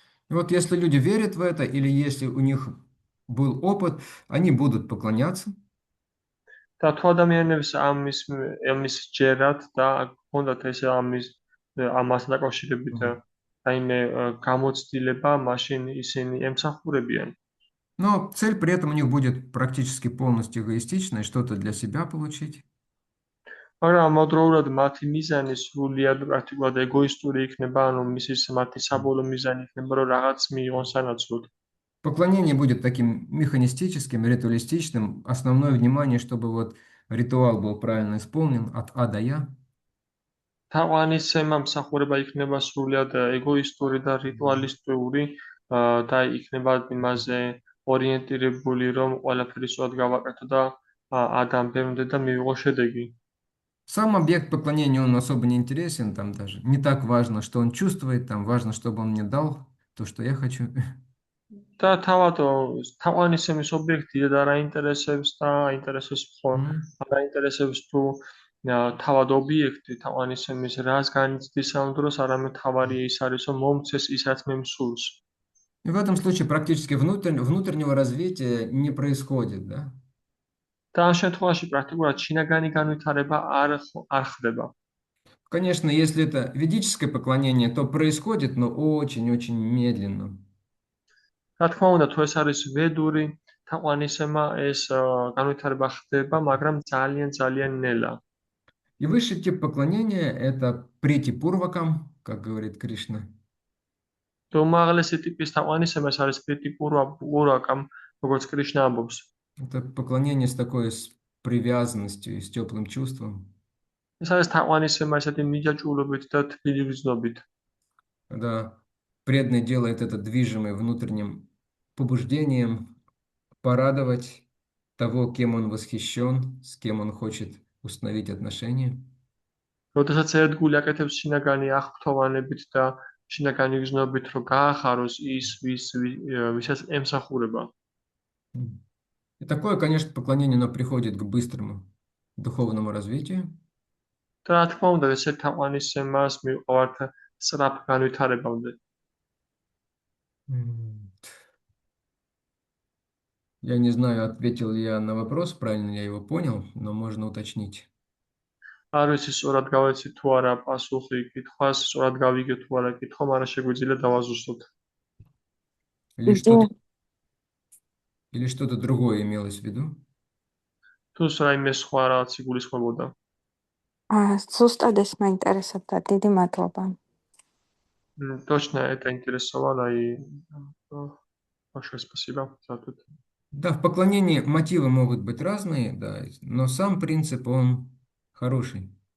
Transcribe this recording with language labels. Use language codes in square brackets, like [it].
[ru] И вот если люди верят в это, или если у них был опыт, они будут поклоняться. [ka] და თუ ადამიანებს ამის ჯერათ და ჰქონდათ ეს ამასთან დაკავშირებით რაიმე გამოცდილება, მაშინ ისინი ემსახურებიან. [ru] Но цель при этом у них будет практически полностью эгоистичная, что-то для себя получить. [ka] მაგრამ ამავდროულად მათი მიზანი სრულიად პრაქტიკულად ეგოისტური იქნება, ანუ მათი საბოლოო მიზანი იქნება, რომ რაღაც მიიღონ სანაცვლოდ. [ru] Поклонение будет таким механистическим, ритуалистичным. Основное внимание, чтобы вот ритуал был правильно исполнен от А до Я. [ka] თაყვანისცემა მსახურება იქნება სრულიად ეგოისტური და რიტუალისტური და იქნება იმაზე ორიენტირებული, რომ ყველაფერი სწორად გავაკეთო და ადამიანამდე და მივიღო შედეგი. [ru] Сам объект поклонения, он особо не интересен, там даже не так важно, что он чувствует, там важно, чтобы он мне дал то, что я хочу. [ka] და თავად თაყვანისცემის ობიექტი და რაინტერესებს და აინტერესებს არ აინტერესებს თუ თავად ობიექტი თაყვანისცემის რას განიცდის ამ დროს, არამედ თავარი ის არის, რომ მომცეს ის, რაც მე მსურს. [ru] И в этом случае практически внутреннего развития не происходит, да? [ka] და ამ შემთხვევაში პრაქტიკულად შინაგანი განვითარება არ ხდება. [ru] Конечно, если это ведическое поклонение, то происходит, но очень-очень медленно. [ka] რა თქმა უნდა, თუ ეს არის ვედური თაყვანისცემა, ეს განვითარება ხდება, მაგრამ ძალიან ნელა. [ru] И высший тип поклонения – это прити пурвакам, как говорит Кришна. [ka] და უმაღლესი ტიპის თაყვანისცემა არის პრიტი პურვაკამ, როგორც კრიშნა ამბობს. [ru] Это поклонение с такой привязанностью и с теплым чувством. [ka] ეს არის თაყვანისცემა ესეთი მიჯაჭვულობით და თბილი გრძნობით. [ru] Когда преданный делает это движимый внутренним побуждением порадовать того, кем он восхищен, с кем он хочет установить отношения. [ka] როდესაც ერთგული აკეთებს შინაგანი აღფრთოვანებით და შინაგანი გრძნობით, რომ გაახაროს ის, ვისაც ემსახურება. [ru] И такое, конечно, поклонение, оно приходит к быстрому духовному развитию. [ka] და რა თქმა უნდა, ესეთ თაყვანისცემას მივყავართ სწრაფ განვითარებამდე. [ru] Я не знаю, ответил ли я на вопрос, правильно я его понял, но можно уточнить. [ka] არ ვიცი სწორად გავეცი თუ არა პასუხი კითხვას, სწორად გავიგე თუ არა კითხვა, მაგრამ შეგვიძლია დავაზუსტოთ. [ru] Или что-то другое имелось в виду? [ka] თუ რაიმე სხვა რაღაც იგულისხმებოდა. ზუსტად ეს მაინტერესებდა, დიდი მადლობა. [ru] Точно это интересовало и большое спасибо за ответ. Да, в поклонении мотивы могут быть разные, да, но сам принцип, он хороший.